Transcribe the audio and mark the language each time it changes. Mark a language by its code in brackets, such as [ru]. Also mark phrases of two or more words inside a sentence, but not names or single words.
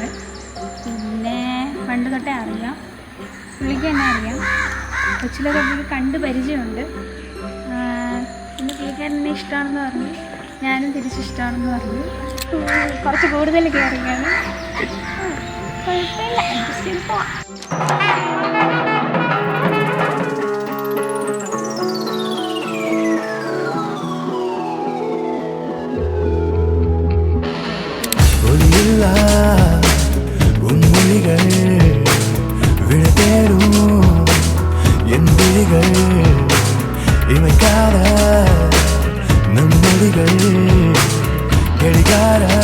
[ml] പിന്നെ പണ്ട് തൊട്ടേ അറിയാം, പുള്ളിക്ക് തന്നെ അറിയാം, കൊച്ചിലൊക്കെ പുള്ളി കണ്ട് പരിചയമുണ്ട്. പിന്നെ പുള്ളിക്കാരനെ ഇഷ്ടമാണെന്ന് പറഞ്ഞു, ഞാനും തിരിച്ചിഷ്ടമാണെന്ന് പറഞ്ഞു. കുറച്ച് കൂടുതൽ കയറിയാണ്, കുഴപ്പമില്ല, അഡ്ജസ്റ്റ് ചെയ്ത് പോവാം. [ta] உன்மொழிகள் விட தேடும் என் விழிகள் இமைக்காத நம் மொழிகள் கெடிகார